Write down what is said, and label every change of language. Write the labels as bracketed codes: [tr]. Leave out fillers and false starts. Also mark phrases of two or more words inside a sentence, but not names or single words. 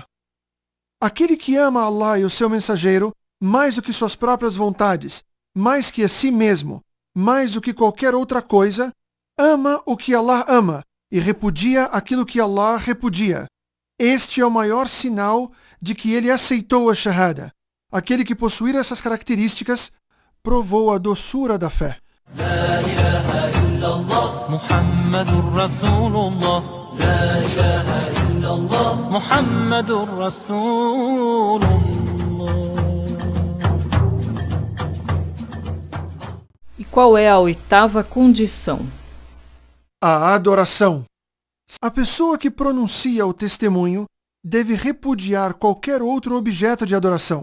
[pt] Aquele que ama Allah e o seu mensageiro mais do que suas próprias vontades, mais que a si mesmo, mais do que qualquer outra coisa, ama o que Allah ama e repudia aquilo que Allah repudia. Este é o maior sinal de que ele aceitou a Shahada. Aquele que possuir essas características provou a doçura da fé. [ar] لا إله إلا الله، محمد رسول الله. لا إله إلا الله، محمد رسول الله. [pt] E qual é a oitava condição? A adoração. A pessoa que pronuncia o testemunho deve repudiar qualquer outro objeto de adoração.